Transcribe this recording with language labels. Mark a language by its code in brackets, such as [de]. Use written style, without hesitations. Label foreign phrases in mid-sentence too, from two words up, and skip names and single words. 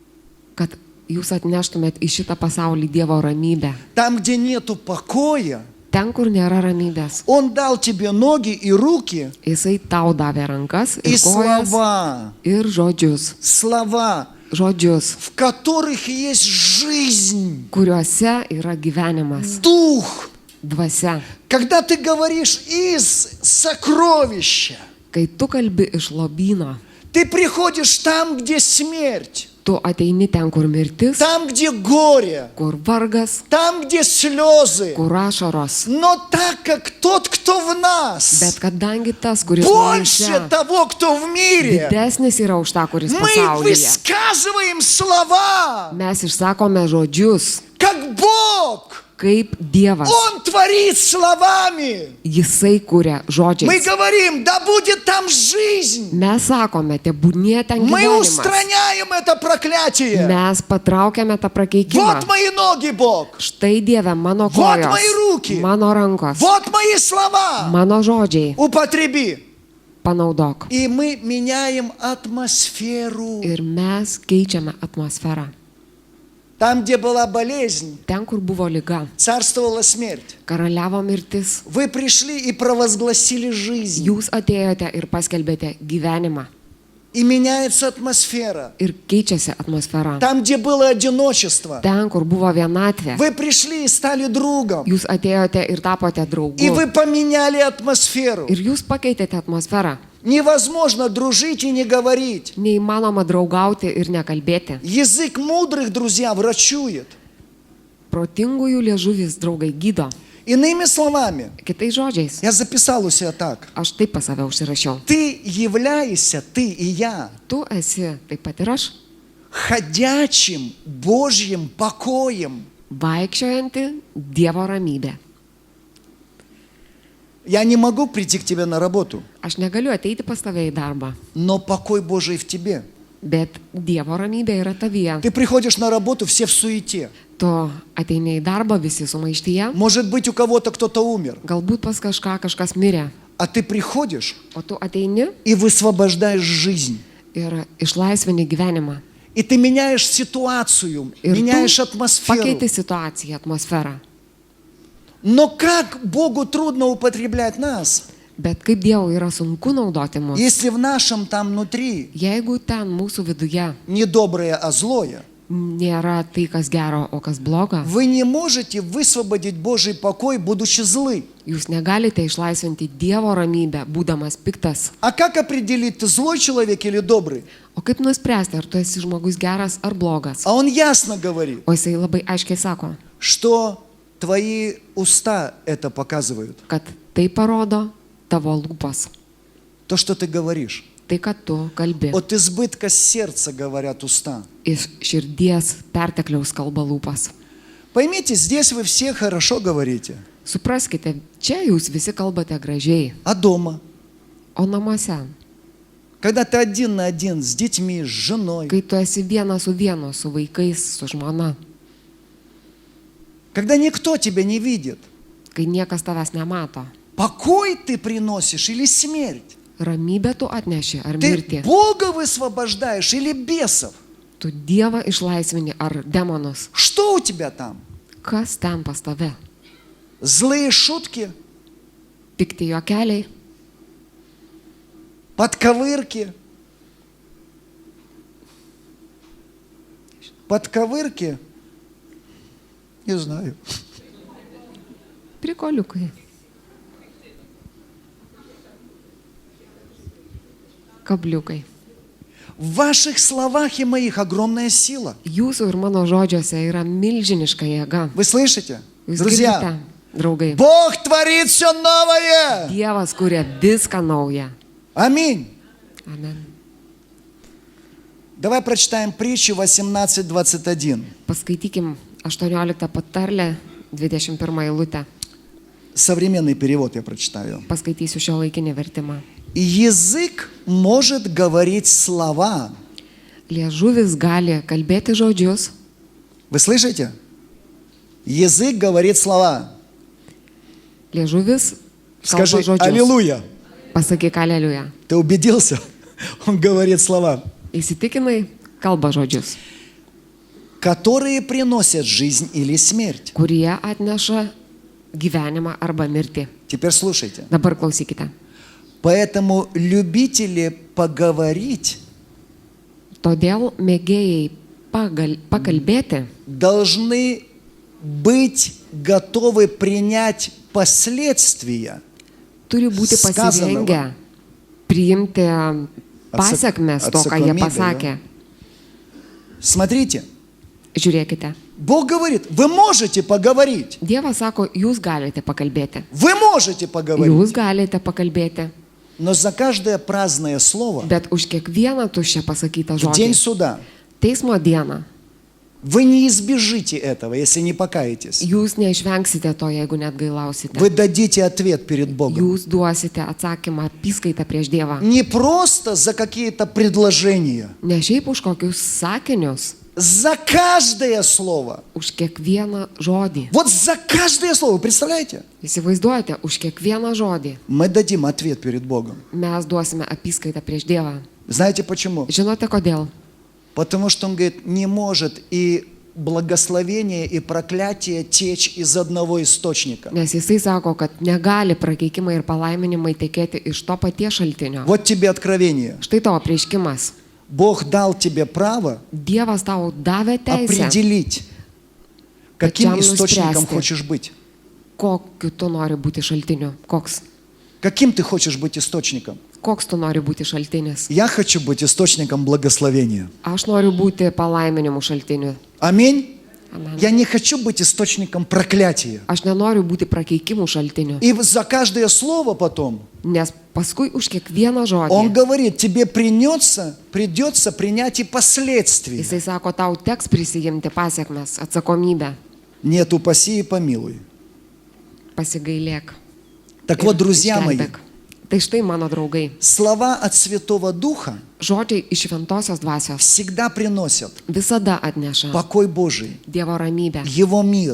[lt] kad jūs atneštumėt į šitą pasaulį Dievo ramybę. [ru] Там, где нету покоя, [lt] Ten, kur nėra ramybės. [ru] Он дал тебе ноги и руки, [lt] Jisai tau davė rankas [ru] и [lt] ir kojas [ru] слова, [lt] ir žodžius. Žodžius, [ru] в которых есть жизнь, [lt] kuriuose yra gyvenimas, [ru] дух. [lt] dvasia. [ru] Когда ты говоришь из сокровища, [lt] Kai tu kalbi iš lobyno, [ru] ты приходишь там, где смерть, [lt] tu ateini ten, kur mirtis, [ru] там, где горе, [lt] kur vargas, [ru] там, где слезы. [lt] kur ašaros. [ru] Но так как тот, кто в нас, [lt] Bet kadangi tas, kuris [ru] больше [lt] mumyse, [ru] того, кто в мире, [lt] didesnis yra už tą, kuris [ru] мы [lt] pasaulyje. [ru] высказываем слова, [lt] Mes išsakome žodžius, [ru] как Бог. [lt] kaip Dievas. [ru] Он творит словами. [lt] Jisai kuria [ru] Мы [lt] žodžiais. [ru] говорим, да будет там жизнь. [lt] Mes sakome, tebūnie ten [ru] Мы [lt] gyvenimas. [ru] устраняем это проклятие. [lt] Mes patraukiame tą prakeikimą. [ru] Вот мои ноги, Бог. [lt] Štai Dieve, mano [ru] Вот [lt] kojos, [ru] мои руки. [lt] mano rankos, [ru] Вот мои слова. [lt] mano žodžiai. [ru] Употреби. [lt] Panaudok. [ru] И мы меняем атмосферу. [lt] Ir mes keičiame atmosferą. [ru] Там, где была болезнь, [lt] Ten, kur buvo lyga, [ru] царствовала смерть. [lt] karaliavo mirtis. [ru] Вы пришли и провозгласили жизнь. [lt] Jūs atėjote ir paskelbėte gyvenimą. [ru] И меняется атмосфера. [lt] Ir keičiasi atmosfera. [ru] Там, где было одиночество, [lt] Ten, kur buvo vienatvė, [ru] вы пришли и стали другом. [lt] jūs atėjote ir tapote [ru] И [lt] draugu. [ru] вы поменяли атмосферу. [lt] Ir jūs pakeitėte atmosferą. [ru] Невозможно дружить и не говорить. [lt] Neįmanoma draugauti ir nekalbėti. [ru] Язык мудрых, друзья, врачует. [lt] Protingųjų liežuvis draugai gydo. [ru] Иными словами, [lt] Kitais žodžiais, [ru] я записал у себя так. [lt] aš taip pas save užsirašiau. [ru] Ты являешься, ты и я, [lt] Tu esi taip pat ir aš, [ru] ходячим Божьим покоем. [lt] vaikščiojanti Dievo ramybė. [ru] Я не могу прийти к тебе на работу, [lt] Aš negaliu ateiti pas tave į darbą, [ru] но покой Божий в тебе. [lt] bet Dievo ramybė yra tavyje. [ru] Ты приходишь на работу, все в суете. [lt] Tu ateini į darbą visi sumaištyje, [ru] Может быть, у kого-то кто-то умер, [lt] galbūt pas kažką kažkas mirė, [ru] а ты приходишь [lt] o tu ateini [ru] и высвобождаешь жизнь. [lt] ir išlaisvini gyvenimą. [ru] И ты меняешь ситуацию, [lt] Ir [ru] меняешь [lt] tu [ru] атмосферу. [lt] pakeiti situaciją, atmosferą. [ru] Но как Богу трудно употреблять нас, [lt] Bet kaip Dievui yra sunku naudoti mus, [ru] если в нашем там внутри [lt] jeigu ten mūsų viduje [ru] не доброе, а злое. [lt] nėra tai, kas gero, o kas bloga, [ru] Вы не можете высвободить Божий покой, будучи злы. [lt] jūs negalite išlaisvinti Dievo ramybę, būdamas piktas. [ru] А как определить, ты злой человек или добрый? [lt] O kaip nuspręsti, ar tu esi žmogus geras ar blogas? [ru] А он ясно говорит, [lt] O jisai labai aiškiai sako, [ru] что твои уста это показывают. [lt] kad tai parodo tavo lūpas, [ru] То, что ты говоришь. [lt] tai, kad tu kalbi. [ru] От избытка сердца говорят уста. [lt] Iš širdies pertekliaus kalba lūpas. [ru] Поймите, здесь вы все хорошо говорите. [lt] Supraskite, čia jūs visi kalbate gražiai, [ru] А дома? [lt] o namuose, [ru] Когда ты один на один с детьми, с женой. [lt] kai tu esi vienas su vienu, su vaikais, su žmona, [ru] Когда никто тебя не видит. [lt] kai niekas tavęs nemato. [ru] Покой ты приносишь или смерть? [lt] Ramybę tu atneši ar [ru] Ты [lt] mirtį? [ru] Бога высвобождаешь или бесов? [lt] Tu Dievą išlaisvini ar demonus? [ru] Что у тебя там? [lt] Kas ten pas tave? [ru] Злые шутки? [lt] Pikti juokeliai, [ru] Подковырки? Подковырки? Не знаю. [lt] prikoliukai. Kabliukai. [ru] В ваших словах и моих огромная сила. [lt] Jūsų ir mano žodžiuose yra milžiniška jėga. [ru] Вы слышите? [lt] Jūs [ru] Друзья, [lt] girdite, draugai. [ru] Бог творит все новое. [lt] Dievas kuria viską naują. [ru] Аминь. [lt] Amen. [ru] Давай прочитаем притчу 18:21. [lt] Paskaitykim 18 patarlę, 21 eilutę. [ru] Современный перевод я прочитаю. [lt] Paskaitysiu šio laikinį vertimą. [ru] Язык может говорить слова. [lt] Liežuvis gali kalbėti žodžius. [ru] Вы слышите? Язык говорит слова. [lt] Liežuvis kalba [ru] Скажи [lt] žodžius. [ru] аллилуйя. [lt] Pasakyk aleliuja. [ru] Ты убедился? Он говорит слова. [lt] Įsitikinai, kalba žodžius. [ru] которые приносят жизнь или смерть. [lt] kurie atneša gyvenimą arba mirtį. [ru] Теперь слушайте. [lt] Dabar klausykite. [ru] Поэтому любители поговорить [lt] Todėl mėgėjai pakalbėti [ru] должны быть готовы принять последствия [lt] turi būti [ru] сказанного. [lt] pasirengę priimti pasiekmes to, ką jie atsakomybę, pasakė. [ru] Смотрите, [lt] Žiūrėkite. [ru] Бог говорит, вы можете поговорить. [lt] Dievas sako, jūs galite pakalbėti. [ru] Вы можете поговорить. [lt] Jūs galite pakalbėti. [ru] Но за каждое праздное слово [lt] Bet už kiekvieną tuščią pasakytą [ru] в день [lt] žodį. [ru] суда [lt] Teismo dieną [ru] вы не избежите этого, если не покаетесь. [lt] jūs neišvengsite to, jeigu net gailausite. [ru] Вы дадите ответ перед Богом. [lt] Jūs duosite atsakymą apyskaitą prieš Dievą. [ru] Не просто за какие-то предложения. [lt] Ne šiaip už kokius sakinius, [ru] За каждое слово. [lt] už kiekvieną žodį. [ru] Вот за каждое слово, вы представляете? [lt] Įsivaizduojate, už kiekvieną žodį [ru] Мы дадим ответ перед Богом. [lt] mes duosime apyskaitą prieš Dievą. [ru] Знаете почему? [lt] Žinote kodėl? [ru] Потому что он говорит, не может и благословение, и проклятие течь из одного источника. [lt] Nes jisai sako, kad negali prakeikimai ir palaiminimai tekėti iš to paties šaltinio. [ru] Вот тебе откровение. [lt] Štai tavo prieškimas. [ru] Бог дал тебе право [lt] Dievas tau davė teisę, [ru] определить, каким [lt] Pačiam [ru] источником [lt] nuspręsti. [ru] хочешь быть. [lt] kokiu tu nori būti šaltiniu. Koks? [ru] Каким ты хочешь быть источником? [lt] Koks tu nori būti šaltinis? [ru] Я хочу быть источником благословения. [lt] Aš noriu būti palaiminimų šaltiniu. [ru] Аминь. [lt] Amen. [ru] Я не хочу быть источником проклятия. [lt] Aš nenoriu būti prakeikimų šaltiniu. [ru] И за каждое слово потом [lt] Nes paskui už kiekvieną [ru] он [lt] žodį [ru] говорит, тебе придется принять и последствия. [lt] jisai sako, tau teks prisijimti pasiekmes, atsakomybę. [ru] Нет, упаси и помилуй. [lt] Pasigailėk. [ru] Так [lt] ir [ru] вот, друзья мои, [lt] išgelbėk. Tai štai, mano draugai, [ru] слова от Святого Духа [lt] žodžiai iš šventosios dvasios [ru] всегда приносят [lt] visada atneša [ru] покой Божий, [lt] Dievo ramybę, [ru] Его мир,